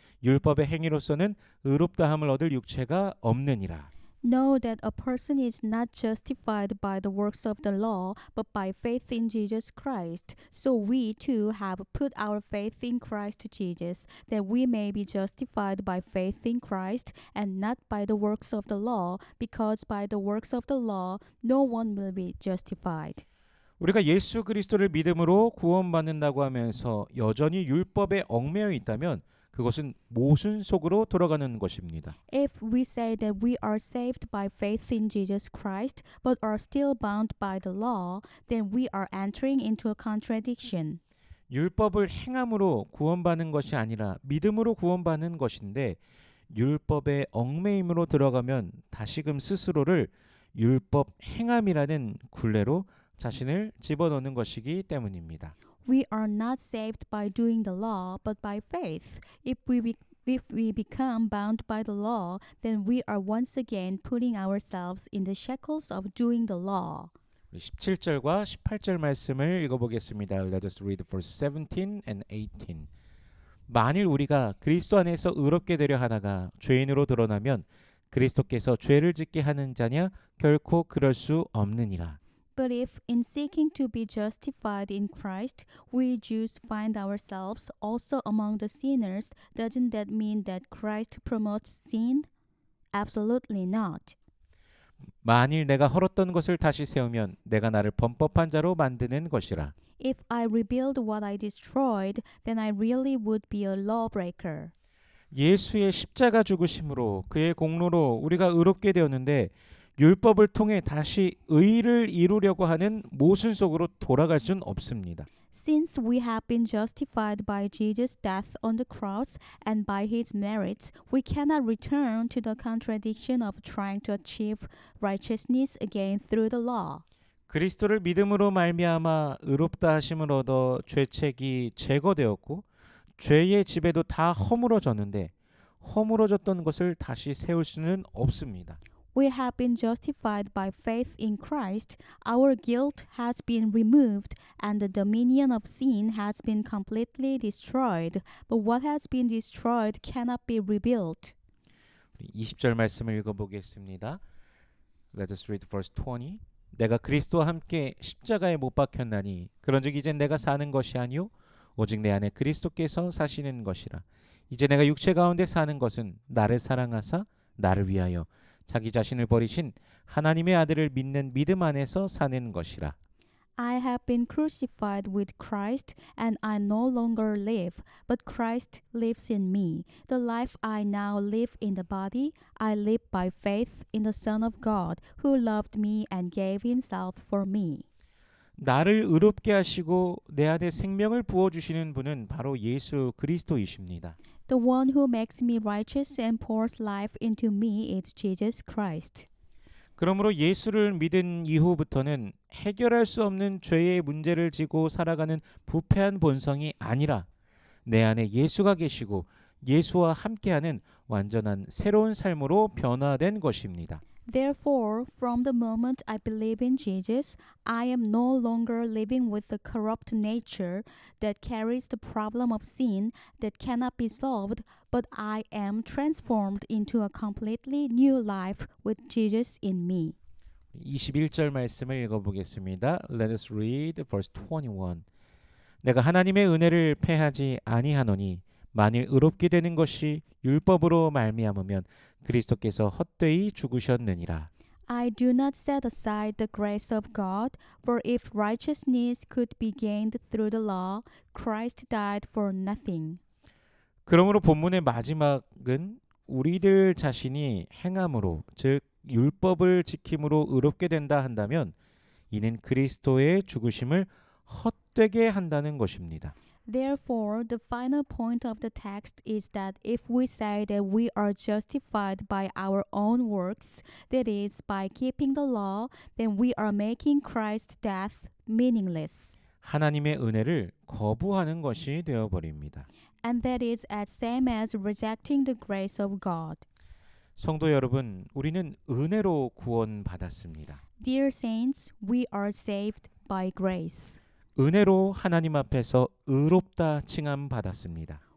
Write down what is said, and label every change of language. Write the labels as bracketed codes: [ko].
[ko] 율법의 행위로서는 의롭다함을 얻을 육체가 없느니라. [en] Know that a person is not justified by the works of the law, but by faith in Jesus Christ. So we too have put our faith in Christ Jesus, that we may be justified by faith in Christ, and not by the works of the law, because by the works of the law no one will be justified. [ko] 우리가 예수 그리스도를 믿음으로 구원받는다고 하면서 여전히 율법에 얽매여 있다면 그것은 모순 속으로 돌아가는 것입니다. [en] If we say that we are saved by faith in Jesus Christ, but are still bound by the law, then we are entering into a contradiction. [ko] 율법을 행함으로 구원받는 것이 아니라 믿음으로 구원받는 것인데 율법의 얽매임으로 들어가면 다시금 스스로를 율법 행함이라는 굴레로 자신을 집어넣는 것이기 때문입니다. [en] We are not saved by doing the law, but by faith. If we become bound by the law, then we are once again putting ourselves in the shackles of doing the law. [ko] 17절과 18절 말씀을 읽어보겠습니다. [en] Let us read verse 17 and 18. [ko] 만일 우리가 그리스도 안에서 의롭게 되려 하다가 죄인으로 드러나면 그리스도께서 죄를 짓게 하는 자냐 결코 그럴 수 없느니라. [en] But if in seeking to be justified in Christ, we Jews find ourselves also among the sinners, doesn't that mean that Christ promotes sin? Absolutely not. [ko] 만일 내가 헐었던 것을 다시 세우면 내가 나를 범법한 자로 만드는 것이라. [en] If I rebuild what I destroyed, then I really would be a lawbreaker. [ko] 예수의 십자가 죽으심으로 그의 공로로 우리가 의롭게 되었는데 율법을 통해 다시 의를 이루려고 하는 모순 속으로 돌아갈 순 없습니다. [en] Since we have been justified by Jesus' death on the cross and by his merits, we cannot return to the contradiction of trying to achieve righteousness again through the law. [ko] 그리스도를 믿음으로 말미암아 의롭다 하심을 얻어 죄책이 제거되었고 죄의 지배도 다 허물어졌는데 허물어졌던 것을 다시 세울 수는 없습니다. [en] We have been justified by faith in Christ. Our guilt has been removed and the dominion of sin has been completely destroyed. But what has been destroyed cannot be rebuilt. [ko] 20절 말씀을 읽어보겠습니다. [en] Let us read verse 20. [ko] 내가 그리스도와 함께 십자가에 못 박혔나니 그런즉 이젠 내가 사는 것이 아니요 오직 내 안에 그리스도께서 사시는 것이라. 이제 내가 육체 가운데 사는 것은 나를 사랑하사 나를 위하여 자기 자신을 버리신 하나님의 아들을 믿는 믿음 안에서 사는 것이라. [en] I have been crucified with Christ, and I no longer live, but Christ lives in me. The life I now live in the body, I live by faith in the Son of God, who loved me and gave himself for me. [ko] 나를 의롭게 하시고 내 안에 생명을 부어 주시는 분은 바로 예수 그리스도이십니다. [en] The one who makes me righteous and pours life into me is Jesus Christ. [ko] 그러므로 예수를 믿은 이후부터는 해결할 수 없는 죄의 문제를 지고 살아가는 부패한 본성이 아니라 내 안에 예수가 계시고 예수와 함께하는 완전한 새로운 삶으로 변화된 것입니다. [en] Therefore, from the moment I believe in Jesus, I am no longer living with the corrupt nature that carries the problem of sin that cannot be solved, but I am transformed into a completely new life with Jesus in me. [ko] 21절 말씀을 읽어보겠습니다. [en] Let us read verse 21. [ko] 내가 하나님의 은혜를 패하지 아니하노니 만일 의롭게 되는 것이 율법으로 말미암으면 그리스도께서 헛되이 죽으셨느니라. [en] I do not set aside the grace of God, for if righteousness could be gained through the law, Christ died for nothing. [ko] 그러므로 본문의 마지막은 우리들 자신이 행함으로 즉 율법을 지킴으로 의롭게 된다 한다면 이는 그리스도의 죽으심을 헛되게 한다는 것입니다. [en] Therefore, the final point of the text is that if we say that we are justified by our own works, that is, by keeping the law, then we are making Christ's death meaningless. [ko] 하나님의 은혜를 거부하는 것이 되어버립니다. [en] And that is as same as rejecting the grace of God. [ko] 성도 여러분, 우리는 은혜로 구원받았습니다. [en] Dear saints, we are saved by grace. [ko] 은혜로 하나님 앞에서 의롭다 칭함 받았습니다.